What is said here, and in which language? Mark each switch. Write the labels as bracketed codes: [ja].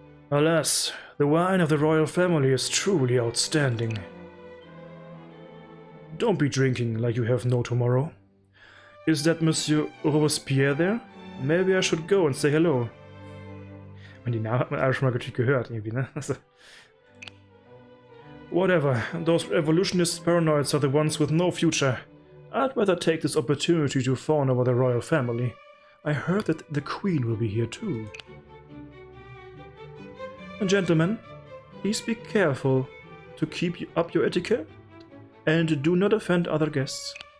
[en] Alas, the wine of the royal family is truly outstanding. Don't be drinking like you have no tomorrow. Is that Monsieur Robespierre there? Maybe I should go and say hello. [de] Und die Namen hat man alle schon mal natürlich gehört, irgendwie, ne? Also. [en] Whatever, those revolutionist paranoids are the ones with no future. I'd rather take this opportunity to fawn over the royal family. I heard that the Queen will be here too. And gentlemen, please be careful to keep up your etiquette and do not offend other guests.